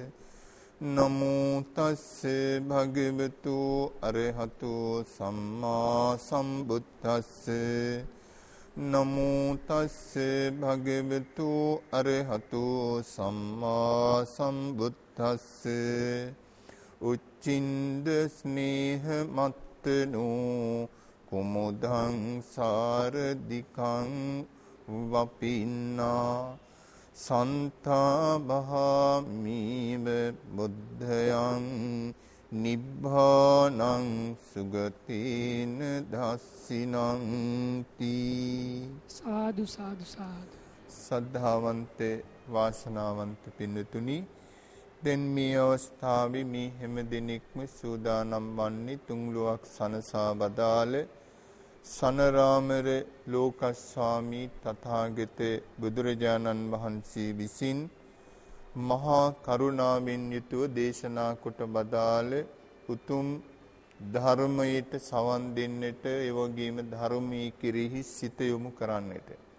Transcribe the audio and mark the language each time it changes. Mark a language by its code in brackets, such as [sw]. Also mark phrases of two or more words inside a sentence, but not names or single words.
[pi] නමෝ තස්සේ භගවතු අරහතු සම්මා සම්බුද්දස්සේ. නමෝ තස්සේ භගවතු අරහතු සම්මා සම්බුද්දස්සේ. උච්චින්ද ස්නේහ මත්තනෝ කුමුදං සාරදිකං වපින්නා සන්තා බහාමීව බුද්ධයං නිබ්බානං සුගතේන දස්සිනං තී. සාදු සාදු සාදු. [si] සද්ධාවන්ත වාසනාවන්ත පින්නතුනි, දැන් මේ අවස්ථාවේ මේ හැම දිනෙකම සූදානම් වන්නේ තුන්ලොවක් සනසා වදාළ සනරාමර ලෝකස්වාමී තථාගත බුදුරජාණන් වහන්සේ විසින් මහා කරුණාවෙන් යුතුව දේශනා කොට වදාළ උතුම් ධර්මයට සවන් දෙන්නට, ඒ වගේම ධර්මයේ කෙරෙහි සිත යොමු කරන්නට.